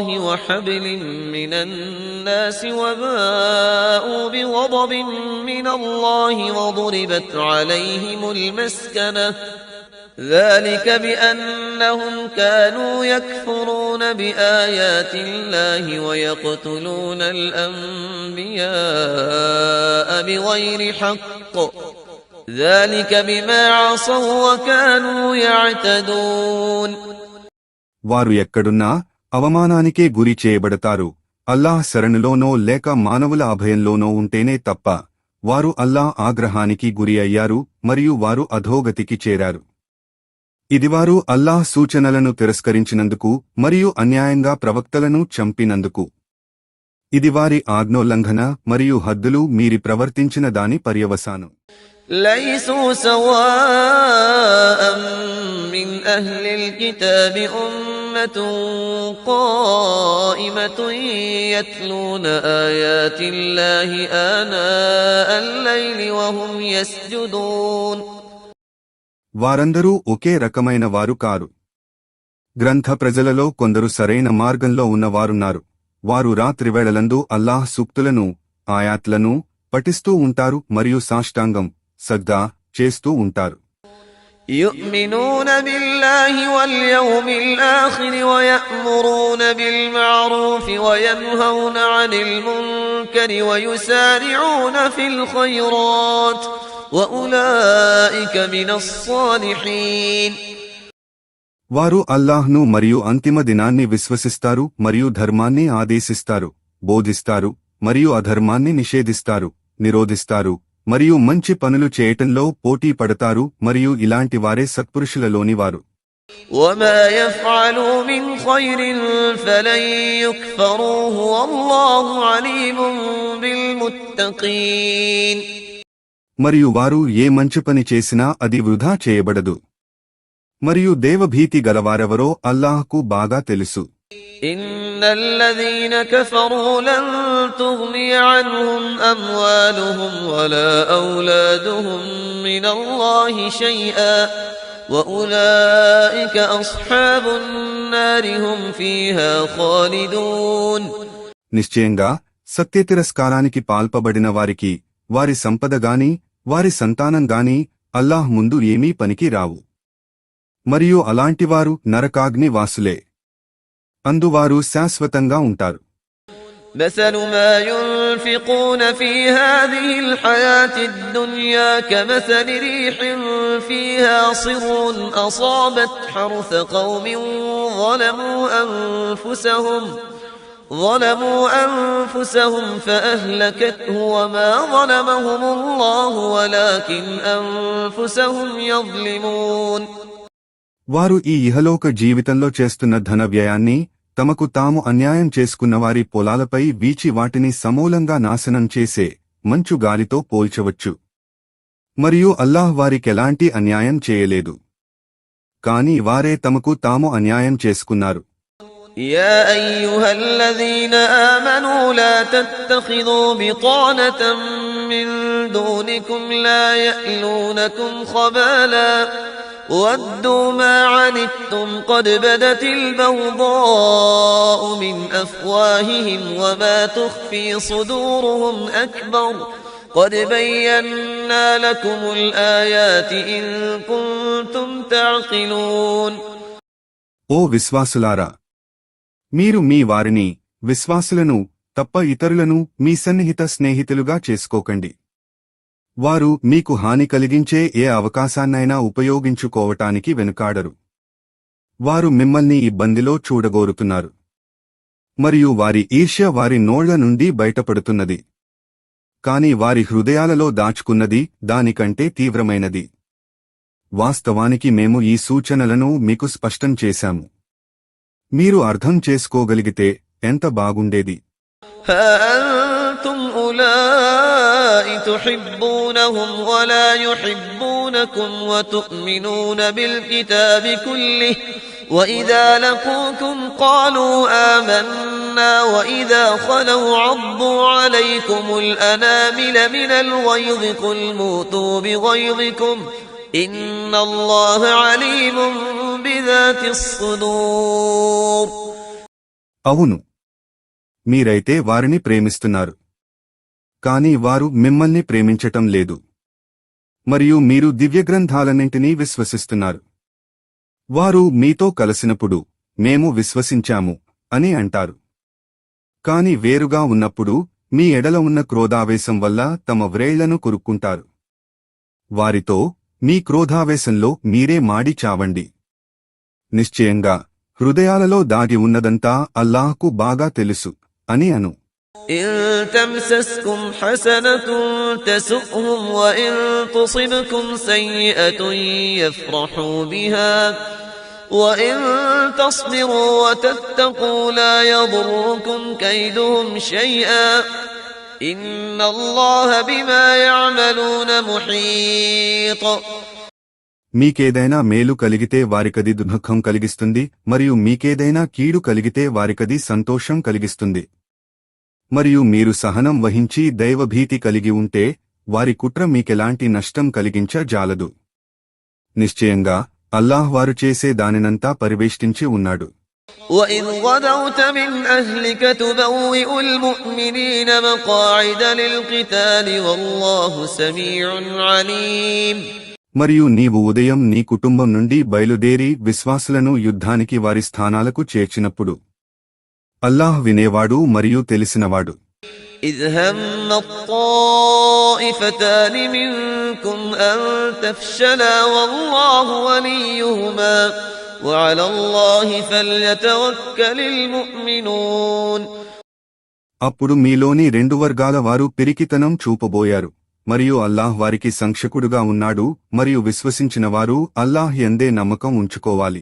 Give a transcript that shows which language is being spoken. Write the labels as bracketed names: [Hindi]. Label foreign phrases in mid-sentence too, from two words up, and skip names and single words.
[Arabic] وحبل من الناس وباءوا بغضب من الله وضربت عليهم المسكنة ذلك بأنهم كانوا يكفرون بآيات الله ويقتلون الأنبياء بغير حق ذلك بما عصوا وكانوا يعتدون. [Telugu] వారు ఎక్కడున్నా అవమానానికే గురి చేయబడతారు. అల్లాహ్ శరణులోనో లేక మానవుల అభయంలోనో ఉంటేనే తప్ప వారు అల్లాహ్ ఆగ్రహానికి గురి అయ్యారు మరియు వారు అధోగతికి చేరారు. ఇది వారు అల్లాహ్ సూచనలను తిరస్కరించినందుకు మరియు అన్యాయంగా ప్రవక్తలను చంపినందుకు. ఇది వారి ఆజ్ఞోల్లంఘన మరియు హద్దులు మీరి ప్రవర్తించిన దాని పర్యవసానం. [Arabic] ليسوا سواء من أهل الكتاب أمة قائمة يتلون آيات الله آناء الليل وهم يسجدون. [Telugu] వారందరూ ఒకే రకమైన వారు కారు. గ్రంథ ప్రజలలో కొందరు సరైన మార్గంలో ఉన్నవారున్నారు. వారు రాత్రివేళలందు అల్లాహ్ సూక్తులను ఆయాత్లను పఠిస్తూ ఉంటారు మరియు సాష్టాంగం సజ్దా చేస్తూ ఉంటారు. [Arabic] يؤمنون بالله واليوم الآخر ويأمرون بالمعروف وينهون عن المنكر ويسارعون في الخيرات وأولئك من الصالحين. [Telugu] వారు అల్లాహ్ను మరియు అంతిమ దినాన్ని విశ్వసిస్తారు మరియు ధర్మాన్ని ఆదేశిస్తారు, బోధిస్తారు మరియు అధర్మాన్ని నిషేధిస్తారు, నిరోధిస్తారు మరియు మంచి పనులు చేయటంలో పోటీ పడతారు మరియు ఇలాంటి వారే సత్పురుషులలోని వారు. [Arabic] وما يفعلوا من خير فلن يكفروه والله عليم بالمتقين. [Telugu] మరియు వారు ఏ మంచి పని చేసినా అది వృధా చేయబడదు. మరియు దేవభీతి గలవారెవరో అల్లాహ్కు బాగా తెలుసు. [Arabic] إن الذين كفروا لن تغني عنهم أموالهم ولا أولادهم من الله شيئا وأولئك أصحاب النار هم فيها خالدون. [Telugu] నిశ్చయంగా సత్యతిరస్కారానికి పాల్పబడిన వారికి వారి సంపదగాని వారి సంతానంగాని అల్లాహ్ ముందు ఏమీ పనికి రావు. మరియు అలాంటివారు నరకాగ్ని వాసులే, అందువారు శాశ్వతంగా ఉంటారు. [Arabic] مثل ما ينفقون في هذه الحياة الدنيا كمثل ريح فيها صر أصابت حرث قوم ظلموا أنفسهم فأهلكته وما ظلمهم الله ولكن أنفسهم يظلمون. [Telugu] వారు ఈ ఇహలోక జీవితంలో చేస్తున్న ధన వ్యయాన్ని తమకు తాము అన్యాయం చేసుకున్నవారి పొలాలపై వీచి వాటిని సమూలంగా నాశనం చేసే మంచు గాలితో పోల్చవచ్చు. మరియు అల్లాహ్ వారికెలాంటి అన్యాయం చేయలేదు, కాని వారే తమకు తాము అన్యాయం చేసుకున్నారు. [Arabic] يا أيها الذين آمنوا لا تتخذوا بطانة من دونكم لا يألونكم خبالا ودوا ما عنتم قد بدت البغضاء من أفواههم وما تخفي صدورهم أكبر قد بينا لكم الآيات إن كنتم تعقلون. [Telugu] ఓ విశ్వాసులారా, మీరు మీ వారిని విశ్వాసులను తప్ప ఇతరులను మీ సన్నిహిత స్నేహితులుగా చేసుకోకండి. వారు మీకు హాని కలిగించే ఏ అవకాశాన్నైనా ఉపయోగించుకోవటానికి వెనుకాడరు. వారు మిమ్మల్ని ఇబ్బందిలో చూడగోరుతున్నారు, మరియు వారి ఈర్ష్య వారి నోళ్ల నుండి బయటపడుతున్నది, కాని వారి హృదయాలలో దాచుకున్నది దానికంటే తీవ్రమైనది. వాస్తవానికి మేము ఈ సూచనలను మీకు స్పష్టం చేశాము. మీరు అర్థం చేసుకోగలిగితే ఎంత బాగుండేది. [Arabic] أنتم أولئك تحبونهم ولا يحبونكم وتؤمنون بالكتاب كله وإذا لقوكم قالوا آمنا وإذا خلوا عضوا عليكم الأنامل من الغيظ قل موتوا بغيظكم إن الله عليم بذات الصدور. [Telugu] అవును, మీరైతే వారిని ప్రేమిస్తున్నారు, కాని వారు మిమ్మల్ని ప్రేమించటం లేదు. మరియు మీరు దివ్యగ్రంథాలన్నింటినీ విశ్వసిస్తున్నారు. వారు మీతో కలిసినప్పుడు మేము విశ్వసించాము అని అంటారు, కాని వేరుగా ఉన్నప్పుడు మీ ఎడల ఉన్న క్రోధావేశం వల్ల తమ వ్రేళ్లను కొరుక్కుంటారు. వారితో మీ క్రోధావేశంలో మీరే మాడి చావండి. నిశ్చయంగా హృదయాలలో దాగి ఉన్నదంతా అల్లాహ్కు బాగా తెలుసు అని అను. [Arabic] إن تمسسكم حسنة تسؤهم وإن تصبكم سيئة يفرحوا بها وإن تصبروا وتتقوا لا يضركم كيدهم شيئا إن الله بما يعملون محيط. [Telugu] మీకేదైనా మేలు కలిగితే వారికది దుఃఖం కలిగిస్తుంది, మరియు మీకేదైనా కీడు కలిగితే వారికది సంతోషం కలిగిస్తుంది. మరియు మీరు సహనం వహించి దైవభీతి కలిగి ఉంటే వారి కుట్ర మీకెలాంటి నష్టం కలిగించజాలదు. నిశ్చయంగా అల్లాహ్ వారు చేసే దానినంతా పరివేష్టించి ఉన్నాడు. [Arabic] وَإِذْ غَدَوْتَ مِنْ أَهْلِكَ تُبَوِّئُ الْمُؤْمِنِينَ مَقَاعِدَ لِلْقِتَالِ وَاللَّهُ سَمِيعٌ عَلِيمٌ. [Telugu] మరియు నీవు ఉదయం నీ కుటుంబం నుండి బయలుదేరి విశ్వాసులను యుద్ధానికి వారి స్థానాలకు చేర్చినప్పుడు అల్లాహ్ వినేవాడు మరియు తెలిసినవాడు. [Arabic] إِذْ هَمَّ الطَّائِفَتَانِ مِنكُمْ أَن تَفْشَلَا وَاللَّهُ وَلِيُّهُمَا وَعَلَى اللَّهِ فَلْيَتَوَكَّلِ الْمُؤْمِنُونَ. [Telugu] అప్పుడు మీలోని రెండు వర్గాల వారు పిరికితనం చూపబోయారు, మరియు అల్లాహ్ వారికి సంక్షకుడుగా ఉన్నాడు, మరియు విశ్వసించిన వారు అల్లాహ్ యందే నమ్మకం ఉంచుకోవాలి.